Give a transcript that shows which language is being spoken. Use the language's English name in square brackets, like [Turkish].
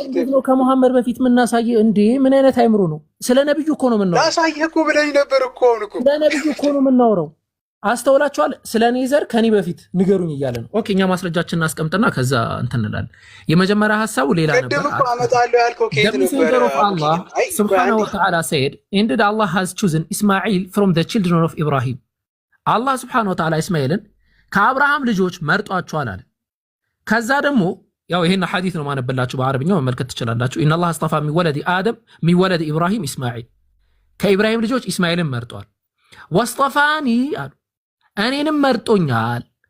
[Amharic] ነው ከመሐመድ በፊት የምናሳየህ እንዴ? ምን አይነት አይምሮ ነው? ስለ ነብዩ እኮ ነው የምናወራው። ላሳየህ እኮ ብለኝ ነበር እኮ። አሁን እኮ ስለ ነብዩ እኮ ነው የምናወራው። አስተውላችኋል? ስለ እኔ ዘር ከኔ በፊት ንገሩኝ እያለ ነው። ኦኬ እኛ ማስረጃችንን እናስቀምጥና ከዛ እንትን እንላለን። የመጀመሪያ ሐሳቡ ሌላ ነበር። ቅድም እኮ አመጣለሁ ያልከው ከየት ነበር? [English] Allah subhanahu wa ta'ala said, indeed Allah has chosen Ismail from the children of Ibrahim. [Amharic] አላህ subhanahu wa ta'ala እስማኤልን ከአብርሃም ልጆች መርጧቸዋል አለ። ከዛ ደግሞ ያው ይሄን ሐዲስ ነው ማነበላችሁ፣ በአረብኛው መመልከት ትችላላችሁ። [Arabic] ኢነ አላህ አስጠፋ ሚን ወለድ አደም ሚን ወለድ ኢብራሂም ኢስማኤል፣ [Amharic] ከኢብራሂም ልጆች ኢስማኤልን መርጧል። [Arabic] ወስጠፋኒ [Amharic] አሉ እኔንም መርጦኛል።